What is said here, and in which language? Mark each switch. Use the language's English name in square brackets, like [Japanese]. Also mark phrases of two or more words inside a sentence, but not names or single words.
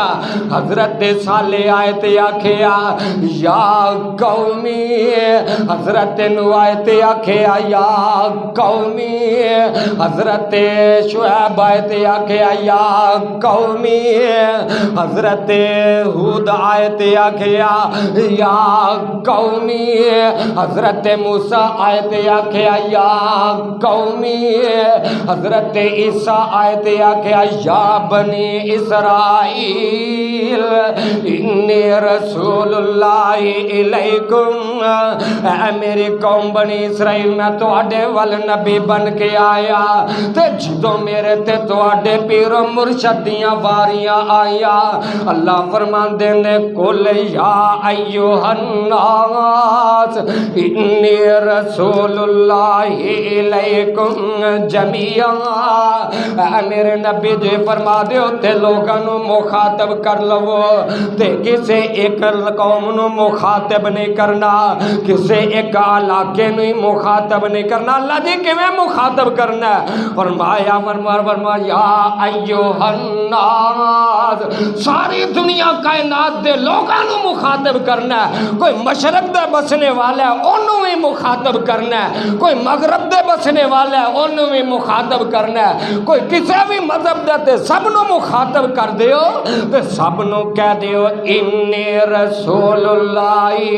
[Punjabi] حضرت صالح آئے تے آکھیا [Arabic] یا قومی، [Punjabi] حضرت نوح آئے تے آکھیا [Arabic] یا قومی، [Punjabi] حضرت شعیب آئے تے آکھیا [Arabic] یا قومی، [Punjabi] حضرت ہود آئے تے آکھیا [Arabic] یا قومی، [Punjabi] حضرت موسیٰ آئے تے آکھیا [Arabic] یا قومی، [Punjabi] حضرت عیسیٰ آئے تے آکھیا [Arabic] یا بنی اسرائیل انی رسول اللہ علیکم، [Punjabi] اے میری قوم بنی اسرائیل میں تواڈے ول نبی بن کے آیا، تے جدوں میرے تے تواڈے پیر و مرشد دیاں واریاں آیا، اللہ فرماندے نے [Arabic] قُلْ يَا أَيُّهَا النَّاسُ إِنِّي رَسُولُ اللَّهِ إِلَيْكُمْ جَمِيعًا، [Punjabi] اے میرے نبی جی فرما دیو تے لوگاں نو مخاطب کر لو، تے کسے ایک قوم نو مخاطب نہیں کرنا، کسے ایک علاقے نو مخاطب نہیں کرنا۔ اللہ جی کیویں مخاطب کرنا ہے؟ فرمایا [Arabic] یا ایھا الناس، [Punjabi] ساری دنیا کائنات دے لوگاں نو مخاطب کرنا ہے۔ کوئی مشرق دے بسنے والا ہے انہوں بھی مخاطب کرنا ہے، کوئی مغرب دے بسنے والا ہے انہوں بھی مخاطب کرنا ہے، کوئی کسے بھی مذہب دے تے سب نو مخاطب کر دیو، تے سب نو کہہ دیو [Arabic] انی رسول اللہ